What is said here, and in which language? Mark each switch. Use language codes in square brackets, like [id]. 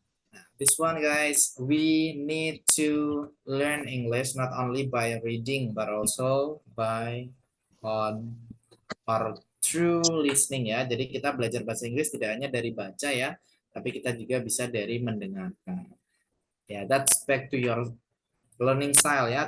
[en] Nah, this one guys, we need to learn English not only by reading but also by on or through listening ya. [id] Jadi kita belajar bahasa Inggris tidak hanya dari baca ya, tapi kita juga bisa dari mendengarkan. [en] Ya, that's back to your learning style ya.